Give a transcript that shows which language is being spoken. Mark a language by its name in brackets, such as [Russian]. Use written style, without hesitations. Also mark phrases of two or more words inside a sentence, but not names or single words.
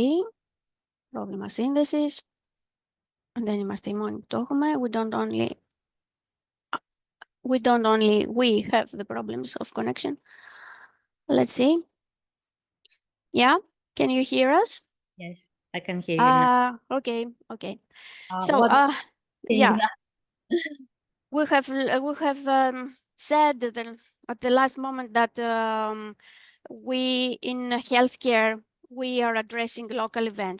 [Greek] Πρόβλημα σύνδεσης. Δεν είμαστε οι μόνοι που το έχουμε. [English] We have the problems of connection. Let's see. Yeah, can you hear us? Yes, I can hear you now. Okay. So, yeah. We have said that at the last moment that we in healthcare we are addressing local events.